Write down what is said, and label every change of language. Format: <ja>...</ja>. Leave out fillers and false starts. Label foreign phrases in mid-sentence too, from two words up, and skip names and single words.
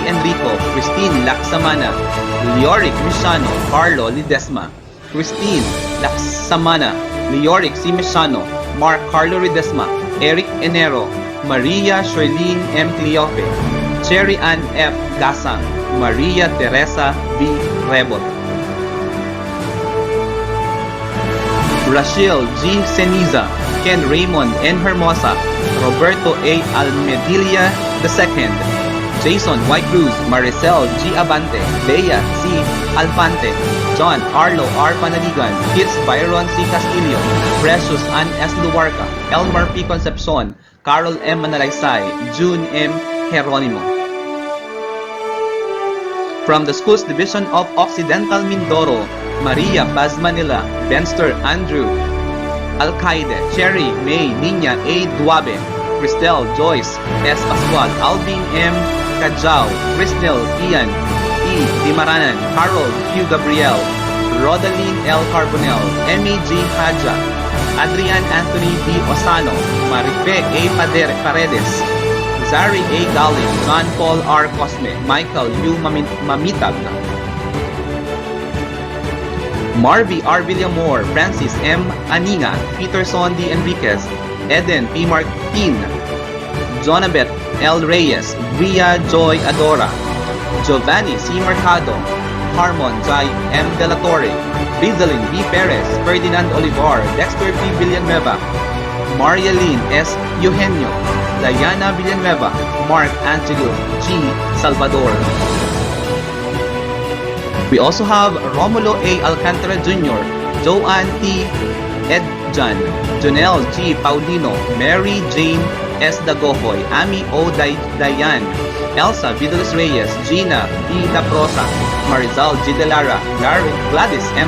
<en>Enrico, Christine Laksamana, Leoric Mishano, Carlo Lidesma, Christine Laksamana, Leoric C. Mishano, Mark Carlo Ridesma, Eric Enero, Maria Sherlyn M. Cleofe, Cherry Ann F. Gasang, Maria Teresa V. Rebot, Rachel G. Ceniza, Ken Raymond N. Hermosa, Roberto A. Almedilla II, Jason Y. Cruz, Maricel G. Abante, Bea C. Alfante, John Arlo R. Panaligan, Kits Byron C. Castillo, Precious Ann S. Luarca, Elmer P. Concepcion, Carol M. Manalaysay, June M. Geronimo. From the Schools Division of Occidental Mindoro, Maria Paz Manila, Benster Andrew Alcaide, Cherry May Nina A. Duabe, Cristel Joyce S. Pascual, Alvin M. Cajao, Cristel Ian E. Dimaranan, Harold Q. Gabriel, Rodaline L. Carbonell, Emmy G. Haja, Adrian Anthony D. Osano, Marife A. Paredes, Zari A. Galin, John Paul R. Cosme, Michael U. Mamitag, Marvy R. Villamor, Francis M. Aninga, Peterson D. Enriquez, Eden P. Martin, Jonabeth L. Reyes, Bria Joy Adora, Giovanni C. Mercado, Harmon Jai M. De La Torre, Rizalyn B. Perez, Ferdinand Olivar, Dexter P. Villanueva, Marialyn S. Eugenio, Diana Villanueva, Mark Angelo G. Salvador. We also have Romulo A. Alcantara Jr., Joanne T. Edjan, Jonelle G. Paulino, Mary Jane S. Dagohoy, Ami O. Dayan, Elsa Vidalos Reyes, Gina E. Daprosa, Marizal G. Delara, Gladys M.</en>